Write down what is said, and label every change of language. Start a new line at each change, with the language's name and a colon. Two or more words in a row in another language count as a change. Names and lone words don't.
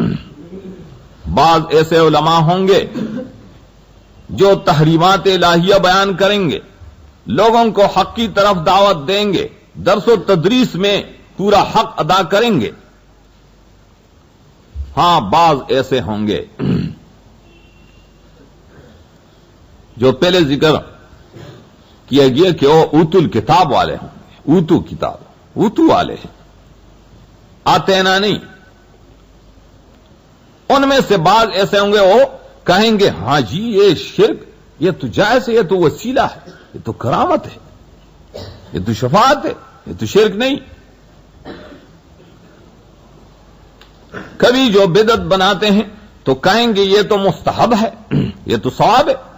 Urdu: بعض ایسے علماء ہوں گے جو تحریمات الہیہ بیان کریں گے، لوگوں کو حق کی طرف دعوت دیں گے، درس و تدریس میں پورا حق ادا کریں گے۔ ہاں، بعض ایسے ہوں گے جو پہلے ذکر کیا گیا کہ وہ
Arabic: اوتو الکتاب
Urdu: والے ہوں گے،
Arabic: اوتو کتاب،
Urdu: اوتو والے ہیں، آتے نا نہیں۔ ان میں سے بعض ایسے ہوں گے وہ کہیں گے ہاں جی یہ شرک، یہ تو جائز ہے، یہ تو وسیلہ ہے، یہ تو کرامت ہے، یہ تو شفاعت ہے، یہ تو شرک نہیں۔ کبھی جو بدعت بناتے ہیں تو کہیں گے یہ تو مستحب ہے، یہ تو ثواب ہے۔